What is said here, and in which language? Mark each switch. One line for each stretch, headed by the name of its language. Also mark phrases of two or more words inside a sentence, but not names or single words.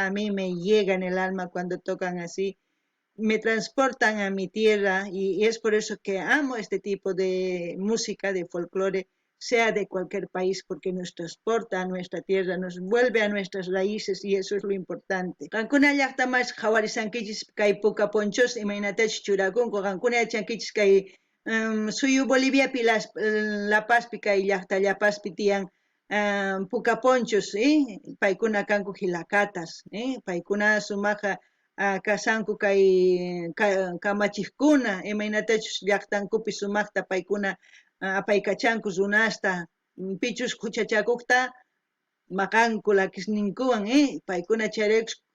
Spanish: A mí me llega en el alma cuando tocan así. Me transportan a mi tierra y es por eso que amo este tipo de música, de folclore, sea de cualquier país, porque nos transporta a nuestra tierra, nos vuelve a nuestras raíces y eso es lo importante.
Quechua: Qankuna llaqtamas qhawarisankichis kay puka ponchos imaynatachu churakunku, qankuna yachankichis kay suyu Boliviapi La Pazpi kay llaqtallapaspi tiyan puka ponchos, paykuna kanku hilakatas, paykuna sumaqa kasanku kay kamachikuna imaynatachus llaqtankupi sumaqta paykuna apaykachanku runasta pichus huchachakukta maqanku lakisninkuwan paykuna chayraykus